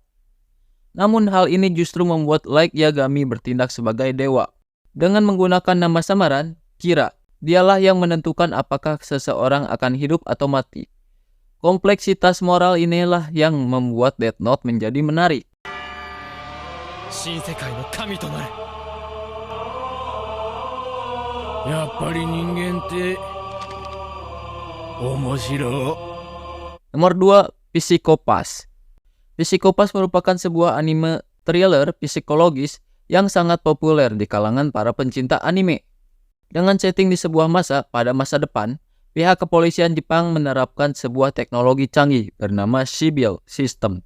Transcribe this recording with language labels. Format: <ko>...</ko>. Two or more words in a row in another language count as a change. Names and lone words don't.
<id>Namun hal ini justru membuat Light Yagami bertindak sebagai dewa. Dengan menggunakan nama samaran, Kira, dialah yang menentukan apakah seseorang akan hidup atau mati. Kompleksitas moral inilah yang membuat Death Note menjadi menarik.</id> <ja>新世界の神となれ。やっぱり人間って面白い。</ja> <id>Nomor 2, Psycho-Pass. Psycho-Pass merupakan sebuah anime thriller psikologis yang sangat populer di kalangan para pencinta anime. Dengan setting di sebuah pada masa depan, pihak kepolisian Jepang menerapkan sebuah teknologi canggih bernama Sibyl System.</id>